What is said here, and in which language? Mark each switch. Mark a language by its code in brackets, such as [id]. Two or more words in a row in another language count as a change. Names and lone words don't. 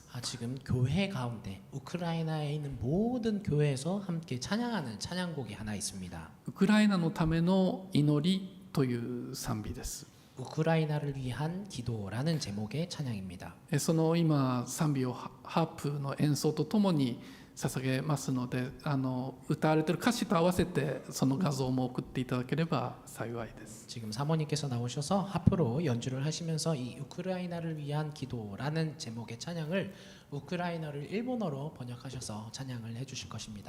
[ko] 지금 교회 가운데 우크라이나에 있는 모든 교회에서 함께 찬양하는 찬양곡이 하나 있습니다. [ja] ウクライナのための祈りという賛美です。 [ko] 우크라이나를 위한 기도라는 제목의 찬양입니다. [ja] その今賛美をハープの演奏とともに捧げますので、歌われている歌詞と合わせてその画像も送っていただければ幸いです。 [ko] 지금 사모님께서 나오셔서 하프로 연주를 하시면서 이 우크라이나를 위한 기도라는 제목의 찬양을 우크라이나를 일본어로 번역하셔서 찬양을 해주실 것입니다.